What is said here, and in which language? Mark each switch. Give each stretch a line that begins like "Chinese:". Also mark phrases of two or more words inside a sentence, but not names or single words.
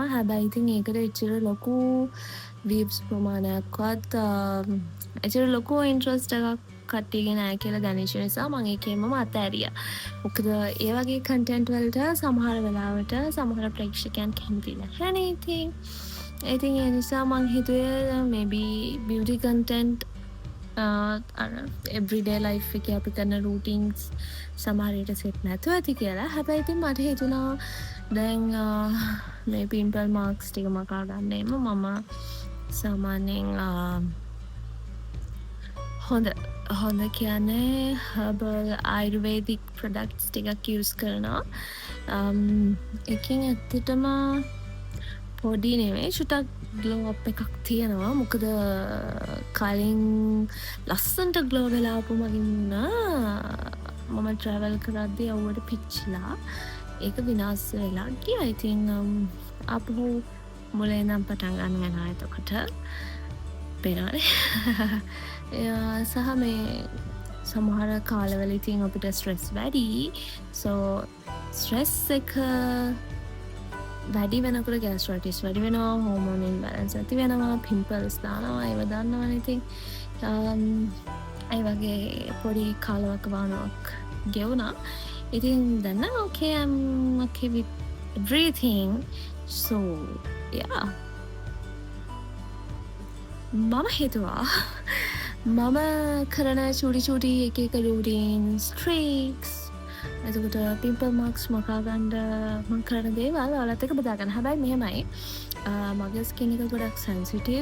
Sinhala: හැබැයි ඉතින් ඒකට එච්චර ලොකු views ප්‍රමාණයක්වත් එච්චර ලොකු interest එකක් කට්ටියගේ නැහැ කියලා දැනෙච්ච නිසා මම ඒකේම අතෑරියා. මොකද ඒ වගේ content වලට සමහර වෙලාවට සමහර ප්‍රේක්ෂකයන් කැමති නැහැ ඉතින් ඒ නිසා මම හිතුවේ maybe
English: beauty content everyday life
Sinhala: එකේ අපි කරන routines සමහර විට set නැතුව ඇති කියලා. හැබැයි ඉතින් මට හිතුණා දැන් මේ
English: pimple marks
Sinhala: ටික මකා ගන්නෙම මම සාමාන්‍යයෙන් හොඳ කියන්නේ
English: herbal ayurvedic products
Sinhala: ටිකක් use කරනවා. එකකින් ඇත්තටම පොඩි නෙමෙයි චුට්ටක්
English: glow up
Sinhala: එකක් තියෙනවා. මොකද කලින් ලස්සන්ට glow වෙලා ආපු මගින් මම travel කරද්දී අවුවට පිච්චිලා ඒක විනාශ වෙලා ගියා. ඉතින් අපහු මුලින් නම් පටන් ගන්න වෙනවා. එතකොට පේනවනේ සහ මේ සමහර කාලවල ඉතින් අපිට ස්ට්‍රෙස් වැඩි. so ස්ට්‍රෙස් එක වැඩි වෙනකොට ගෑස්ට්‍රයිටිස් වැඩි වෙනවා,
English: hormone imbalance
Sinhala: ඇති වෙනවා, පිම්පල්ස් දානවා. ඒව දන්නවනේ. ඉතින් ඒ වගේ පොඩි කාලවකවානුවක් ගෙවුණා. ඉතින් දැන්
English: okay I'm okay with everything. so yeah
Sinhala: මම හිතුවා මම කරන චූටි එක
English: routines tricks
Sinhala: එතකොට
English: pimple marks
Sinhala: මකා ගන්න මම කරන දේවල් ඔයාලත් එක්ක බෙදා ගන්න. හැබැයි මෙහෙමයි මගේ ස්කින් එක ගොඩක් සෙන්සිටිව්.